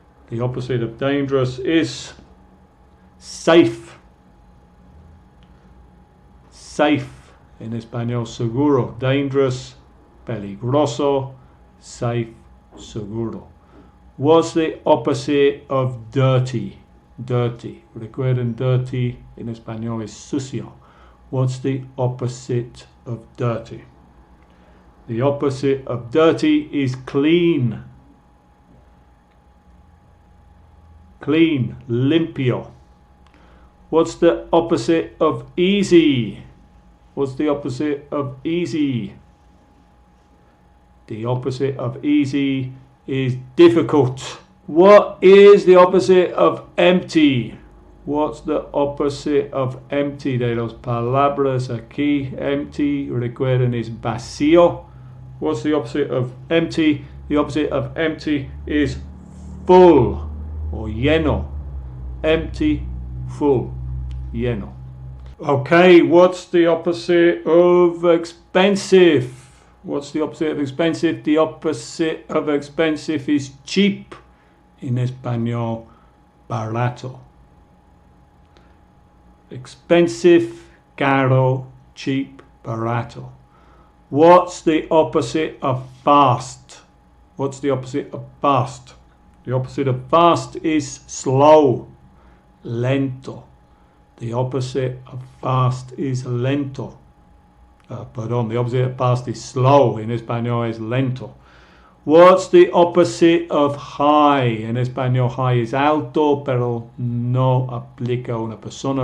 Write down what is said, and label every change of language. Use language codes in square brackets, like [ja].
[en] The opposite of dangerous is safe. [es] Safe, en español, seguro. Dangerous, peligroso. [en] Safe, seguro. What's the opposite of dirty? Dirty. [es] Recuerden, dirty en español es sucio. [en] What's the opposite of dirty? The opposite of dirty is clean. Clean, limpio. What's the opposite of easy? What's the opposite of easy? The opposite of easy is difficult. What is the opposite of empty? What's the opposite of empty? [es] De las palabras aquí, empty, recuerden, es vacío. [en] What's the opposite of empty? The opposite of empty is full or lleno. Empty, full, lleno. Okay, what's the opposite of expensive? What's the opposite of expensive? The opposite of expensive is cheap. [es] En español, barato. Expensive, caro, cheap, barato. [en] What's the opposite of fast? What's the opposite of fast? The opposite of fast is slow, lento. The opposite of fast is lento. The opposite of fast is slow. [es] En español es lento. [en] What's the opposite of high? [es] En español, high es alto, pero no aplica a una persona.